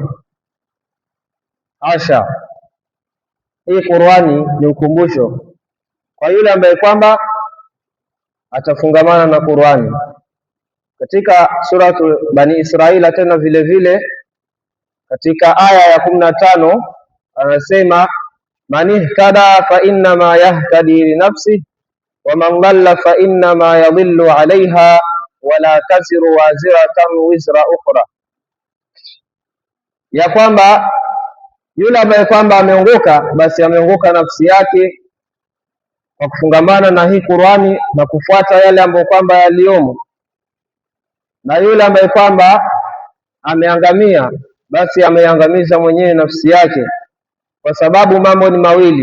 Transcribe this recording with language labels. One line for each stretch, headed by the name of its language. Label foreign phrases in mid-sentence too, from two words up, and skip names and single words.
Swahili: Asha, hii Qur'ani ni ukumbusho kwa yule ambaye kwamba atafungamana na Qur'ani. katika suratu Bani Israila tena vile vile katika aya ya 15 anasema
Arabic: من اهتدى فإنما يهتدي لنفسه ومن ضل فإنما يضل عليها ولا تزر وازرة وزر أخرى,
Swahili: ya kwamba yule ambaye kwamba ameongoka basi ameongoka nafsi yake kwa kufungamana na hii Qur'ani na kufuata yale ambayo kwamba yaliomo, na yule ambaye kwamba ameangamia basi ameangamiza mwenyewe nafsi yake, kwa sababu mambo ni mawili.